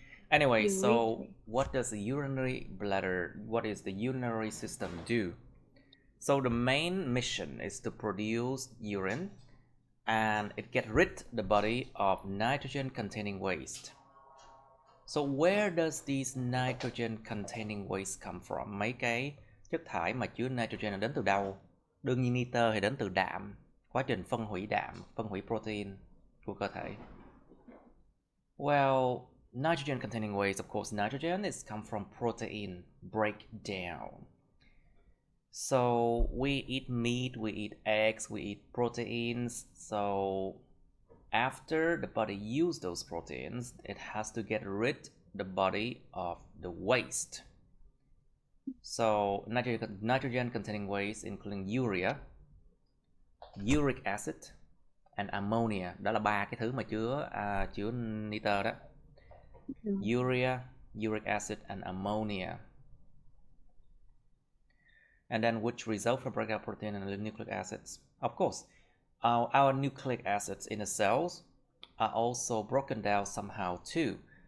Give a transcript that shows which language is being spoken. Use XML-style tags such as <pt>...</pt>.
<en>Anyway, so what does the urinary bladder, what is the urinary system do? So the main mission is to produce urine, and it gets rid the body of nitrogen containing waste. So where does these nitrogen containing waste come from?</en> <vi>Mấy cái chất thải mà chứa nitrogen đến từ đâu? Đương nhiên nitơ thì đến từ đạm, quá trình phân hủy đạm, phân hủy protein của cơ thể.</vi> <en>Well, nitrogen containing waste, of course, nitrogen is come from protein. break down. So we eat meat, we eat eggs, we eat proteins. So after the body uses those proteins, it has to get rid the body of the waste. So nitrogen containing waste including urea, uric acid and ammonia.</en> <vi>Đó là ba cái thứ mà chứa nitơ đó.</vi> <en>Urea, uric acid and ammonia. And then which result from breakout protein and nucleic acids. Of course, our nucleic acids in the cells are also broken down somehow too.</en>